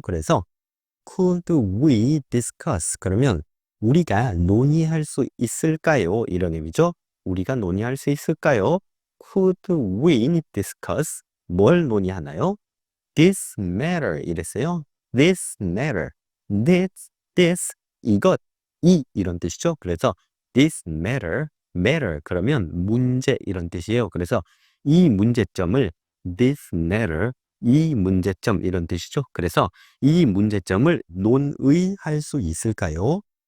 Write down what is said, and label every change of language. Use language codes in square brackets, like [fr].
[ko] 그래서 [en] Could we discuss? [ko] 그러면 우리가 논의할 수 있을까요? 이런 의미죠. 우리가 논의할 수 있을까요? [en] Could we discuss? [ko] 뭘 논의하나요? [en] This matter [ko] 이랬어요. [en] This matter. [ko] This 이것 이런 뜻이죠. 그래서 [en] this matter [ko] 그러면 문제 이런 뜻이에요. 그래서 이 문제점을 [en] this matter [ko] 이 문제점 이런 뜻이죠. 그래서 이 문제점을 논의할 수 있을까요?